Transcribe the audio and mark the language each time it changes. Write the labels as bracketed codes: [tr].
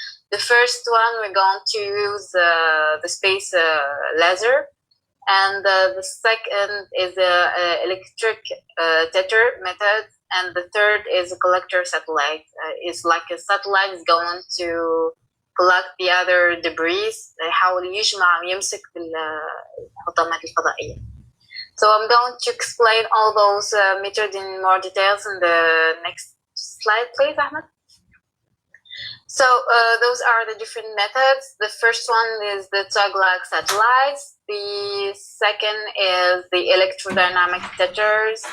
[en] The first one, we're going to use the space laser. And the second is the electric tether method. And the third is a collector satellite. It's like a satellite is going to collect the other debris. [ar] يحاول يجمع ويمسك بالحطامات الفضائية. [en] So I'm going to explain all those methods in more details in the next slide, please, Ahmed. So those are the different methods. The first one is the tug-like satellites. The second is the electrodynamic tethers.